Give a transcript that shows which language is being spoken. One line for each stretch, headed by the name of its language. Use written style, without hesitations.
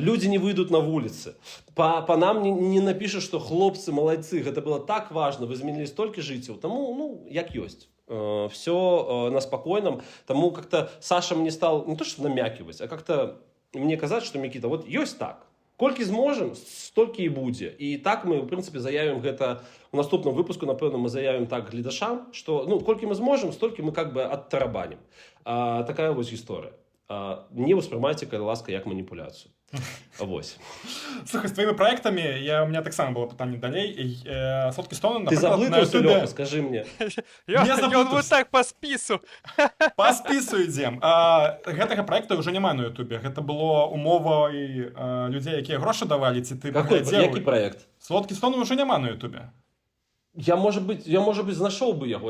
Belarusian: Людзі не выйдуць на вуліцы. Па нам не напішуць, што хлопцы, малайцы, гэта было так важна, вы змянілі столькі жыццяў. Таму, як ёсць. Все на спакойным.
Russian: Таму как-то Саша мне стал не то, что намякивать, а как-то
Belarusian: мне казаць, што Мікіта,
Russian: вот ёсць так.
Belarusian: Колькі зможам, столькі і будзе. І так мы, в прынцыпе, заявім гэта у наступным выпуску, напэўна, мы заявім так гледашам, што, колькі мы зможам, столькі мы как бы адтарабанім. Такая вось гісторыя. Не ўспрымайце, калі ласка, як маніпуляцыю. Вось. Слухай,
Russian: з твоими проектами, у меня
Belarusian: так само было пытанне далей. Соткі стоны, Ты наприклад, заблытаўся, Лёха, скажи мне. Ён вот так по спісу. По спісу ідзем. Гэтага проекта ўжо няма на Ютубе. Гэта было умовай людзей, якія грошы давалі, ці ты паглядзеў. Які проект? Соткі стоны ўжо няма на Ютубе. Я,
Russian: может быть,
Belarusian: знайшоў бы яго.